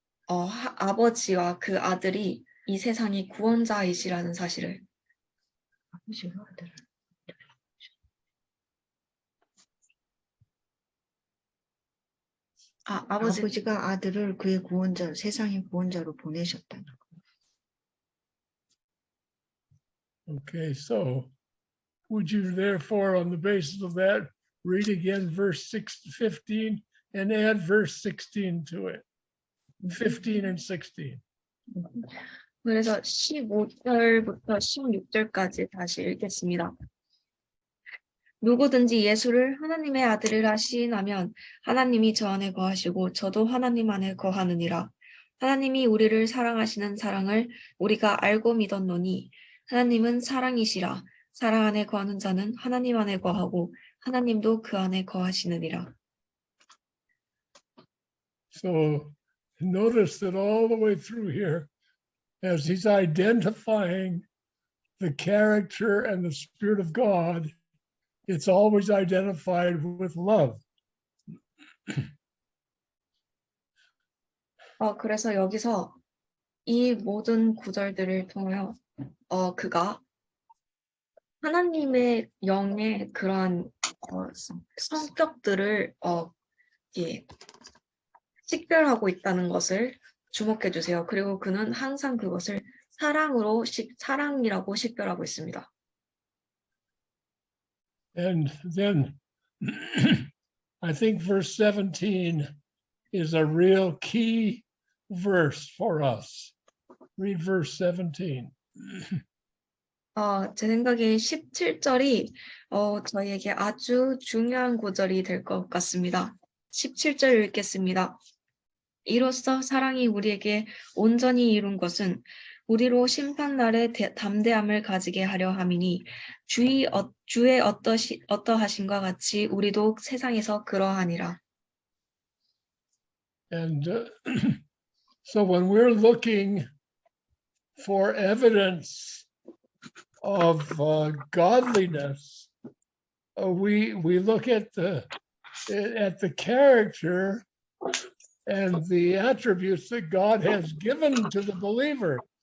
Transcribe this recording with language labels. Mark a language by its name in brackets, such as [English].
[Korean] 아버지와 그 아들이 이 세상의 구원자이시라는 사실을. 아버지가 아들을 그의 구원자, 세상의 구원자로 보내셨다는 거. [English] Okay, so would you therefore, on the basis of that, read again verse 15 and add verse 16 to it? 15 and 16. [Korean] 그래서 15절부터 16절까지 다시 읽겠습니다. 누구든지 예수를 하나님의 아들이라 시인하면 하나님이 저 안에 거하시고 저도 하나님 안에 거하느니라. 하나님이 우리를 사랑하시는 사랑을 우리가 알고 믿었노니 하나님은 사랑이시라. 사랑 안에 거하는 자는 하나님 안에 거하고 하나님도 그 안에 거하시느니라. [English] So notice that all the way through here, as he's identifying the character and the Spirit of God, it's always identified with love. [Korean] 그래서 여기서 이 모든 구절들을 통하여 그가 하나님의 영의 그러한 성격들을 식별하고 있다는 것을 주목해 주세요. 그리고 그는 항상 그것을 사랑이라고 식별하고 있습니다. [English] And then I think verse 17 is a real key verse for us. Read verse 17. [Korean] 제 생각에 17절이 저희에게 아주 중요한 구절이 될 것 같습니다. 17절 읽겠습니다. 이로써 사랑이 우리에게 온전히 이룬 것은 우리로 심판날에 담대함을 가지게 하려 함이니 주의 어떠하신과 같이 우리도 세상에서 그러하니라. [English] And so when we're looking for evidence of godliness, we look at the character and the attributes that God has given to the believer.